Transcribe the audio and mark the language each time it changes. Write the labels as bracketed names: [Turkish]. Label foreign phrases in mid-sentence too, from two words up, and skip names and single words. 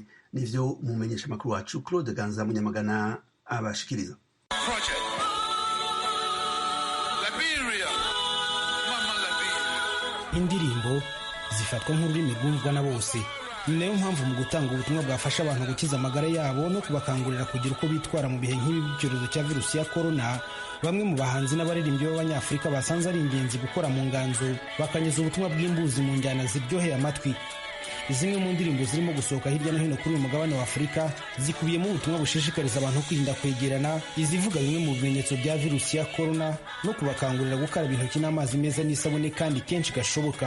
[Rundi] Nivyo mumenyesha amakuru wacu Claude Ganza Munyamagana abashikiriza. [Kinyarwanda] Indirimbo zifatwa nk'ururimi rwumvwa na bose. Ni nayo mpamvu mu gutanga ubutumwa bwafasha abantu gukiza amagara yabo no kubakangurira kugira uko bitwara mu bihe nk'ibi by'icyorezo cya virusi ya korona, bamwe mu bahanzi n'abaririmbyi b'abanyafurika basanze ari ingenzi gukora mu nganzo bakanyuza ubutumwa bw'imbuzi mu njyana ziryoheye amatwi. Zimwe mu ndirimbo zirimo gusohoka hirya no hino kuri uyu mugabane wa Afurika zikubiyemo ubutumwa bushishikariza abantu kwirinda kwegerana, izivuga bimwe mu bimenyetso bya virusi ya korona no kubakangurira gukaraba intoki n'amazi meza n'isabune kandi kenshi gashoboka.